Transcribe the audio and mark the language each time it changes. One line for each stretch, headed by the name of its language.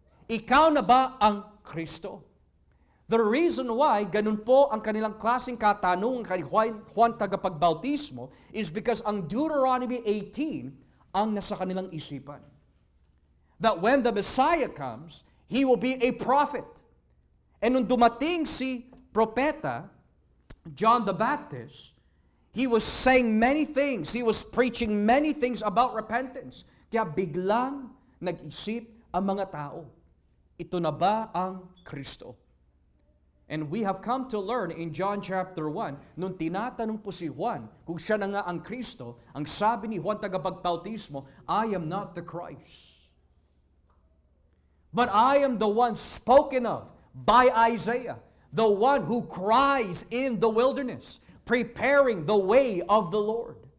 Filipino: Ikaw na ba ang Kristo?
English: The reason why
Filipino: ganun po ang kanilang klaseng katanungan kay Juan tagapagbautismo
English: is because
Filipino: ang Deuteronomy 18 ang nasa kanilang isipan.
English: That when the Messiah comes, He will be a prophet. And
Filipino: nung dumating si propeta,
English: John the Baptist, he was saying many things. He was preaching many things about repentance.
Filipino: Kaya biglang nag-isip ang mga tao, ito na ba ang Kristo?
English: And we have come to learn in John chapter 1,
Filipino: nung tinatanong po si Juan kung siya na nga ang Kristo, ang sabi ni Juan tagapagbautismo,
English: I am not the Christ, but I am the one spoken of by Isaiah, the one who cries in the wilderness, preparing the way of the Lord.